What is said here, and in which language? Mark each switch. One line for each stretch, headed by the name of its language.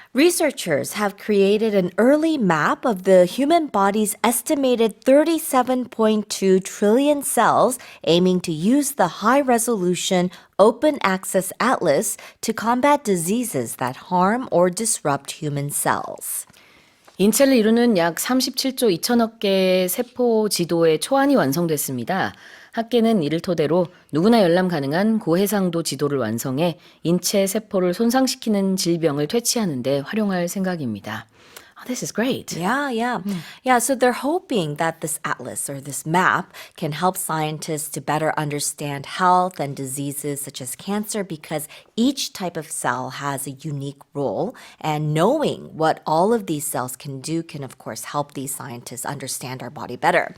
English: Researchers have created an early map of the human body's estimated 37.2 trillion cells, aiming to use the high-resolution open access atlas to combat diseases that harm or disrupt human cells.
Korean: 인체를 이루는 약 37조 2천억 개의 세포 지도의 초안이 완성됐습니다. 학계는 이를 토대로 누구나 열람 가능한 고해상도 지도를 완성해 인체 세포를 손상시키는 질병을 퇴치하는 데 활용할 생각입니다.
English: Oh, this is great. Yeah, so they're hoping that this atlas or this map can help scientists to better understand health and diseases such as cancer because each type of cell has a unique role. And knowing what all of these cells can do can, of course, help these scientists understand our body better.